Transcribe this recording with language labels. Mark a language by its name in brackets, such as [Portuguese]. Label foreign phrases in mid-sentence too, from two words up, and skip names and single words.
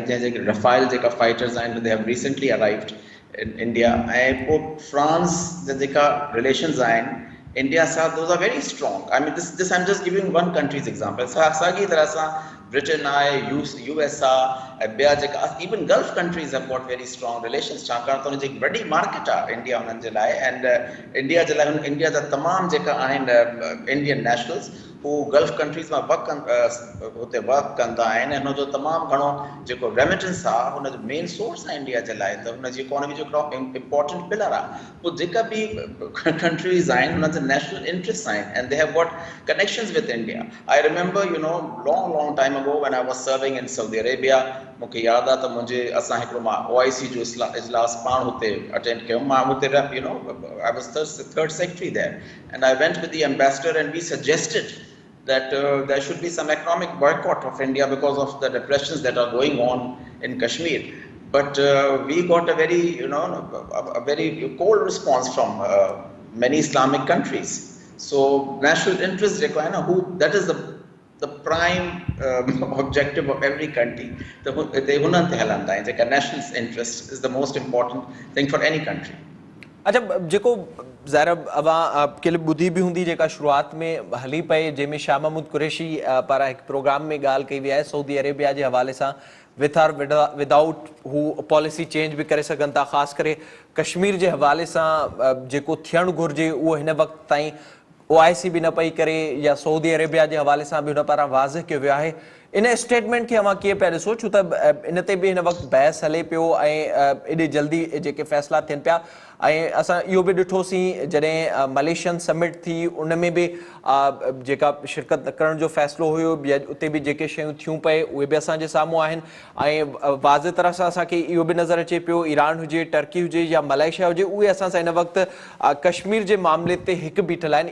[English] Rafale jeka fighters and they have recently arrived in India. And France jeka relations are India said those are very strong. I mean, this I'm just giving one country's example. [Sindhi] साॻी तरह [English] Britain, US, even Gulf countries have got very strong relations. [Sindhi] Chakar to [Hindi] एक बड़ी market है [Sindhi] India उन्हनि जे लाइ, and India जे लाइ India जा तमाम जेका आहिनि [English] Indian nationals who Gulf countries [Sindhi] में होते work कंदा आहिनि, ऐं हुनजो तमामु घणो जेको remittance आहे हुनजो [English] main source [Sindhi] आहे India जे लाइ, त हुनजी economy जो हिकिड़ो [English] important pillar [Sindhi] आहे. पोइ जेका बि countries आहिनि हुननि जा [English] national interests [Sindhi] आहिनि, [English] and they have got connections with India. I remember, long time ago when I was serving in Saudi Arabia, [Sindhi] मूंखे यादि आहे त असां हिकिड़ो OIC जो इजलास पाण हुते अटेंड कयो. मां हुते [English] I was third secretary there, and I went with the ambassador and we suggested that there should be some economic boycott of India because of the repressions that are going on in Kashmir. But we got a very, a very cold response from many Islamic countries. So national interest require that is the prime objective of every country. The national interest is the most important thing for any country. [Sindhi] अच्छा, जेको ज़ाहिर अवां केले ॿुधी बि हूंदी जेका शुरूआत में हली पए, जंहिंमें शाह महमूद कुरैशी पारां हिकु प्रोग्राम में ॻाल्हि कई वई आहे सऊदी अरेबिया जे हवाले सां, [English] with or without [Sindhi] हू [English] policy change [Sindhi] बि करे सघनि था, ख़ासि करे कश्मीर जे हवाले सां जेको थियणु घुरिजे उहो हिन वक़्त ताईं OIC बि न पई करे, या सऊदी अरेबिया जे हवाले सां बि हुन पारां वाज़िह कयो वियो आहे. इन स्टेटमेंट खे अवां कीअं पिया ॾिसो, छो त इन ते बि हिन वक़्तु बहस हले पियो ऐं एॾे जल्दी जेके फ़ैसिला थियनि पिया, ऐं असां इहो बि ॾिठोसीं जॾहिं [English] Malaysian summit [Sindhi] थी उन में बि जेका शिरकत न करण जो फ़ैसिलो हुयो, उते बि जेके शयूं थियूं पए उहे बि असांजे साम्हूं आहिनि, ऐं वाज़े तरह सां असांखे इहो बि नज़र अचे पियो ईरान हुजे, टर्की हुजे या मलेशिया हुजे, उहे असां सां हिन वक़्तु कश्मीर जे मामले ते हिकु बीठल आहिनि.